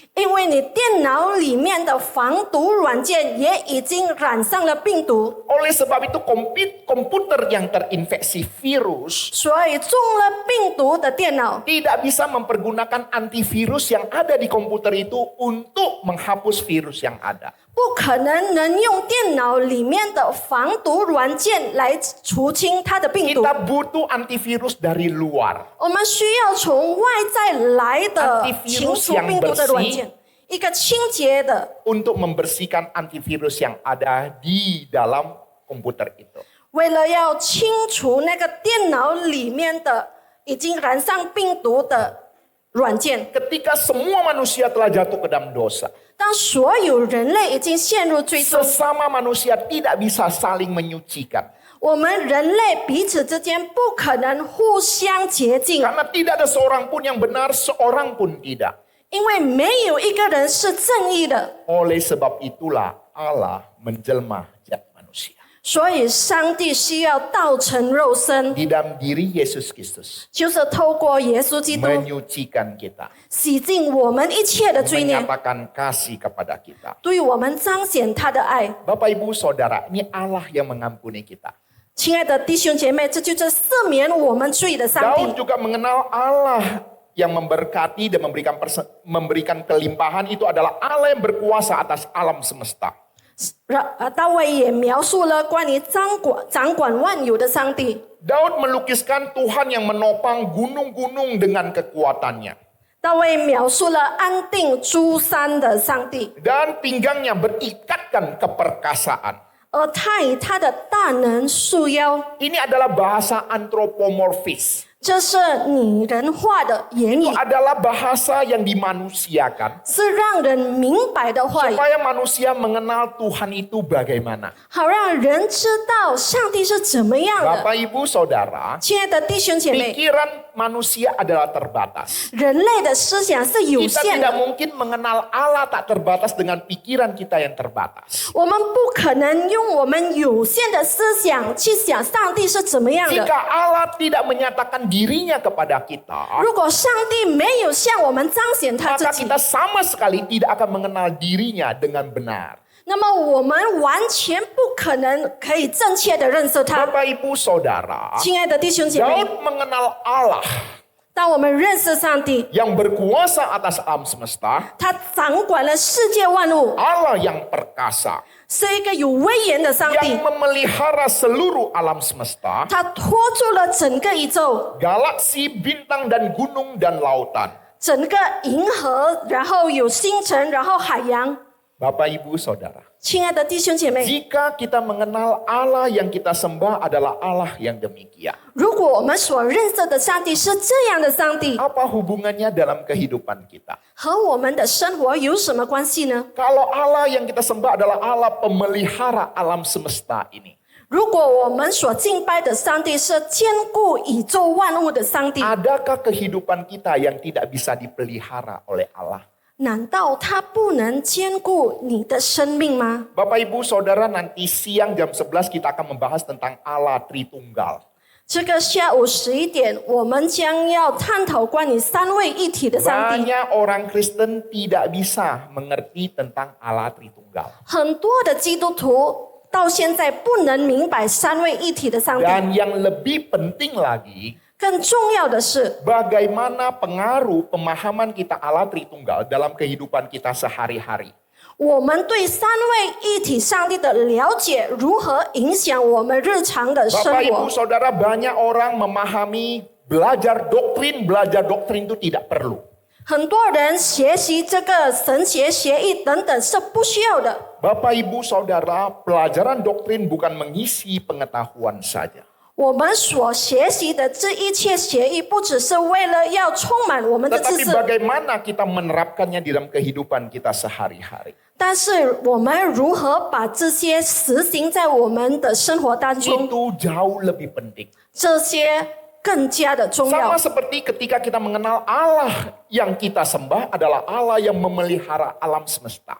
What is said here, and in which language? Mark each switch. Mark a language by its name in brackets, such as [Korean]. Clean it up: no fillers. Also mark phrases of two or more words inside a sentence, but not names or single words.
[Chinese] 因为你电脑里面的防毒软件也已经染上了病毒， [Indonesian] Oleh sebab itu komputer yang terinfeksi virus [Chinese] 所以中了病毒的电脑 [Indonesian] tidak bisa mempergunakan antivirus yang ada di komputer itu untuk menghapus virus yang ada. [Chinese] 不可能用电脑里面的防毒软件来除清它的病毒。 [Indonesian] Kita butuh antivirus dari luar. [Chinese] 我们需要从外在来的清除病毒的软件，一个清洁的， [Indonesian] Untuk membersihkan antivirus yang ada di dalam komputer itu. [Chinese] 为了要清除那个电脑里面的已经染上病毒的软件。 [Indonesian] Ketika semua manusia telah jatuh ke dalam dosa, [Chinese] 当所有人类已经陷入最终， [Indonesian] sesama manusia tidak bisa saling menyucikan. [Chinese] 我们人类彼此之间不可能互相洁净， [Indonesian] Karena tidak ada seorang pun yang benar, seorang pun tidak. [Chinese] 因为没有一个人是正义的。 [Indonesian] Oleh sebab itulah Allah menjelma jadi manusia. [Chinese] 所以上帝需要道成肉身， [Indonesian] Di dalam diri Yesus Kristus [Chinese] 就是透过耶稣基督 [Indonesian] menyucikan kita, [Chinese] 洗净我们一切的罪孽， [Indonesian] menyatakan kasih kepada kita. [Chinese] 对我们彰显他的爱。 [Indonesian] Bapak Ibu Saudara, ini Allah yang mengampuni kita. [Chinese] 亲爱的弟兄姐妹，这就是赦免我们罪的上 [Indonesian] Daud [Chinese] 帝。 [Indonesian] juga mengenal Allah yang memberkati dan memberikan kelimpahan. Itu adalah Allah yang berkuasa atas alam semesta. [Chinese] 大卫也描述了关于掌管万有的上帝。 [Indonesian] Daud melukiskan Tuhan yang menopang gunung-gunung dengan kekuatannya. [Chinese] 大卫描述了安定诸山的上帝， [Indonesian] Dan pinggangnya berikatkan keperkasaan. [Chinese] 而他以他的大能束腰， [Indonesian] Ini adalah bahasa anthropomorphis. [Chinese] 这是拟人化的言语 [Indonesian] Itu，adalah bahasa yang dimanusiakan [Chinese] 是让人明白的话语， [Indonesian] supaya manusia mengenal Tuhan itu bagaimana. [Chinese] 好让人知道上帝是怎么样的。 [Indonesian] Bapak Ibu Saudara, [Chinese] 亲爱的弟兄姐妹， [Indonesian] pikiran manusia adalah terbatas. [Chinese] 人类的思想是有 [Indonesian] Kita [Chinese] 限 [Indonesian] tidak [Chinese] 的， [Indonesian] mungkin mengenal Allah tak terbatas dengan pikiran kita yang terbatas. [Chinese] 我们不可能用我们有限的思想去想上帝是怎么样的。 [Indonesian] Jika Allah tidak menyatakan dirinya kepada kita, [Chinese] 如果上帝没有向我们彰显他自 [Indonesian] maka [Chinese] 己， [Indonesian] kita sama sekali tidak akan mengenal dirinya dengan benar. [Chinese] 那么我们完全不可能可以正确的认识他。 [Indonesian] Bapak Ibu Saudara, [Chinese] 亲爱的弟兄姐妹， [Indonesian] Daud mengenal Allah [Chinese] 当我们认识上帝， [Indonesian] yang berkuasa atas alam semesta, [Chinese] 他掌管了世界万物， [Indonesian] Allah yang perkasa, [Chinese] 是一个有威严的上帝 [Indonesian] yang，memelihara seluruh alam semesta, [Chinese] 他托住了整个宇宙， [Indonesian] galaksi, bintang dan gunung dan lautan. [Chinese] 整个银河，然后有星辰，然后海洋。 [Indonesian] Bapak Ibu Saudara, [Chinese] 亲爱的弟兄姐妹， [Indonesian] jika kita mengenal Allah yang kita sembah adalah Allah yang demikian, [Chinese] 如果我们所认识的上帝是这样的上帝， [Indonesian] apa hubungannya dalam kehidupan kita? [Chinese] 和我们的生活有什么关系呢？ [Indonesian] Kalau Allah yang kita sembah adalah Allah pemelihara alam semesta ini, [Chinese] 如果我们所敬拜的上帝是兼顾宇宙万物的上帝， [Indonesian] adakah kehidupan kita yang tidak bisa dipelihara oleh Allah? [Chinese] 难道他不能兼顾你的生命吗？ [Indonesian] Bapak Ibu Saudara, nanti siang jam 11 kita akan membahas tentang Allah Tritunggal. [Chinese] 这个下午11点，我们将要探讨关于三位一体的上帝。 [Indonesian] Banyak orang Kristen tidak bisa mengerti tentang Allah Tritunggal. [Chinese] 很多的基督徒到现在不能明白三位一体的上帝。 [Indonesian] Dan yang lebih penting lagi, [Chinese] 更重要的是， [Indonesian] bagaimana pengaruh pemahaman kita Allah Tritunggal dalam kehidupan kita sehari-hari. [Chinese] 我们对三位一体上帝的了解如何影响我们日常的生 [Indonesian] Bapak [Chinese] 活 [Indonesian] Ibu Saudara, banyak orang memahami belajar doktrin itu tidak perlu. [Chinese] 很多人学习这个神学协议等等是不需要的。 [Indonesian] Bapak Ibu Saudara, pelajaran doktrin bukan mengisi pengetahuan saja. [Chinese] 我们所学习的这一切协议，不只是为了要充满我们的知 [Indonesian] Tetapi [Chinese] 识， [Indonesian] bagaimana kita menerapkannya di dalam kehidupan kita sehari-hari. [Chinese] 但是我们如何把这些实行在我们的生活当中， [Indonesian] Itu jauh lebih penting. [Chinese] 这些更加的重 [Indonesian] Sama [Chinese] 要。 [Indonesian] seperti ketika kita mengenal Allah yang kita sembah adalah Allah yang memelihara alam semesta.